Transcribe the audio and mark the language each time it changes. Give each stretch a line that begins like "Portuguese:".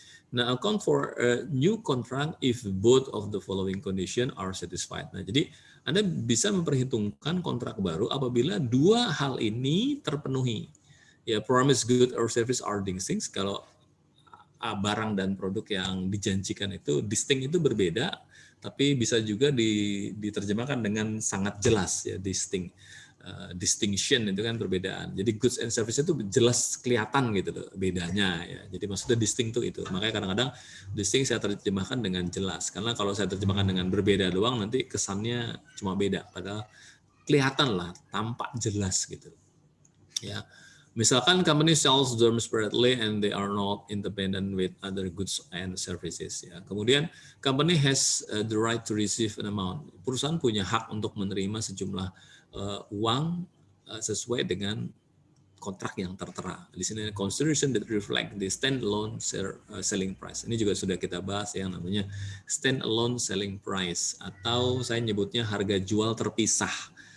English: Nah, account for a new contract if both of the following condition are satisfied.
Indonesian: Nah, jadi Anda bisa memperhitungkan kontrak baru apabila dua hal ini terpenuhi.
English: Ya, promise good or service are distinct.
Indonesian: Kalau barang dan produk yang dijanjikan itu distinct itu berbeda, tapi bisa juga diterjemahkan dengan sangat jelas ya, distinct. Distinction itu kan perbedaan. Jadi goods and service itu jelas kelihatan gitu loh bedanya ya. Jadi maksudnya distinct itu. Makanya kadang-kadang distinct saya terjemahkan dengan jelas. Karena kalau saya terjemahkan dengan berbeda doang nanti kesannya cuma beda. Padahal kelihatan lah, tampak jelas gitu. Ya.
English: Misalkan company sells them separately and they are not independent with other goods and services. Ya. Kemudian company has the right to receive an amount.
Indonesian: Perusahaan punya hak untuk menerima sejumlah uang sesuai dengan kontrak yang tertera. Di sini
English: consideration that reflect the standalone selling price.
Indonesian: Ini juga sudah kita bahas yang namanya standalone selling price atau saya nyebutnya harga jual terpisah.